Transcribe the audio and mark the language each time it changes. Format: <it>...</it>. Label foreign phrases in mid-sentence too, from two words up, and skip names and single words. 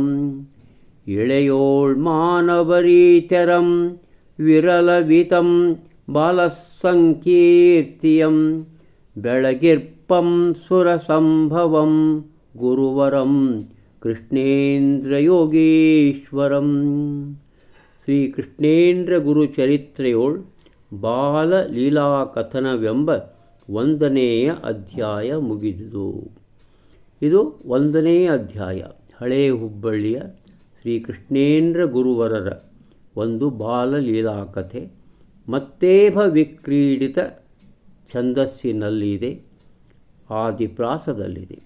<kn>ಇಳೆಯೋಳ್ ಮಾನವರೀಚರಂ ವಿರಲವಿತಂ ಬಾಲಸಂಕೀರ್ತಿಯಂ. ಬೆಳಗಿರ್ಪಂ ಸುರಸಂಭವಂ ಗುರುವರಂ ಕೃಷ್ಣೇಂದ್ರ ಯೋಗೀಶ್ವರಂ. ಶ್ರೀ ಕೃಷ್ಣೇಂದ್ರ ಗುರು ಚರಿತ್ರೆಯೋಳ್ ಬಾಲ ಲೀಲಾಕಥನವೆಂಬ 1ನೇಯ ಅಧ್ಯಾಯ ಮುಗಿದುದು. ಇದು 1ನೇ ಅಧ್ಯಾಯ. ಹಳೇ ಹುಬ್ಬಳ್ಳಿಯ ಶ್ರೀ ಕೃಷ್ಣೇಂದ್ರ ಗುರುವರರ ಒಂದು ಬಾಲಲೀಲಾಕಥೆ. ಮತ್ತೇಭ ವಿಕ್ರೀಡಿತ ಛಂದಸ್ಸಿನಲ್ಲಿದೆ, ಆದಿಪ್ರಾಸದಲ್ಲಿದೆ.</kn>